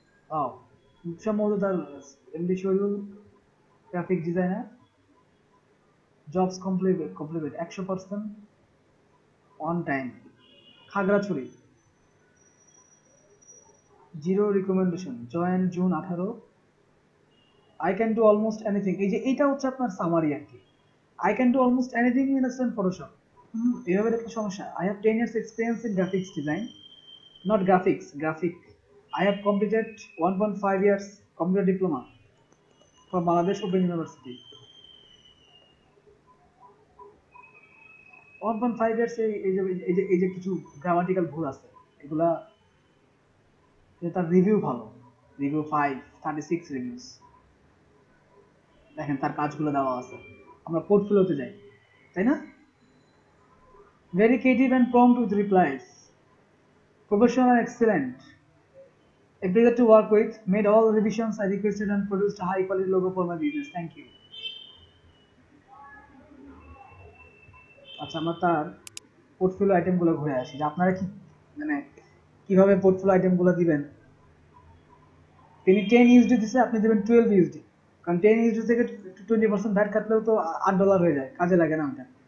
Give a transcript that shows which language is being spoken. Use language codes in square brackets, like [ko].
[en] Oh, [bn] সম্ভবত তার [en] MD Shahidul, graphic designer, jobs complete 100% on time, Khagrachari, zero recommendation, join June 18, I can do almost anything. [bn] এই যে এইটা হচ্ছে আপনার সামারি আর কি, [en] I can do almost anything in Photoshop. [bn] এভাবে একটা সমস্যা। [en] I have 10 years experience in graphics design, not graphic. I have completed 1.5 years computer diploma from Bangladesh Open University. [bn] 1.5 years এই যে কিছু গ্রামাটিক্যাল ভুল আছে, এগুলা তার রিভিউ ভালো, রিভিউ 5, 36 রিভিউস। দেখেন তার কাজগুলো দেওয়া আছে। আমরা পোর্টফোলিওতে যাই, তাই না? [en] Very creative and prompt with replies, professional and excellent, a pleasure to work with, made all revisions I requested and produced a high quality logo for my business. Thank you. [bn] আচ্ছা, আমরা তার পোর্টফোলিও আইটেমগুলো ঘুরে আসি, যে আপনারা কি মানে কিভাবে পোর্টফোলিও আইটেমগুলো দিবেন। তিনি 10 ইউএসডি দিছে, আপনি দেবেন 12 ইউএসডি, কারণ 10 ইউএসডি থেকে 20% ভ্যাট কাটলেও তো $8 হয়ে যায়, কাজে লাগে না ওটা।